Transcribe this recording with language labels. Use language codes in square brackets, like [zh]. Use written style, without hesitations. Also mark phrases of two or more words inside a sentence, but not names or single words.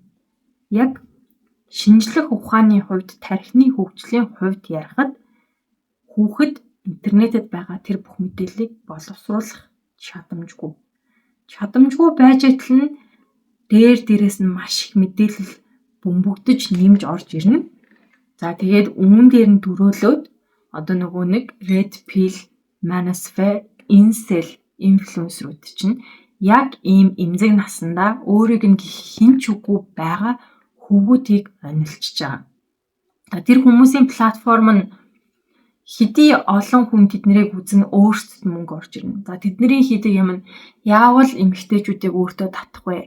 [mn] Яг шинжлэх ухааны хувьд, тархины хөгжлийн хувьд ярихад хүүхэд интернетэд байгаа тэр бүх мэдээллийг боловсруулах чадамжгүй. Чадамжгүй байж атал нь дээрээс нь маш их мэдээлэл бөмбөгдөж нэмж орж ирнэ. За тэгээд өмнө дээр нь төрөөлөөд нэг [en] red pill, manosphere, incel [mn] инфлюенсерүүд чинь яг ийм эмзэг наснда өөрийг нь хинч үгүй байгаа хөвгүүдийг онилчж байгаа. Тэр хүмүүсийн платформ нь хэдий олон хүн тэднийг үзэн өөрсдөд мөнгө орж ирнэ. За тэдний хийдэг юм нь яавал эмэгтэйчүүдийг өөртөө татах вэ?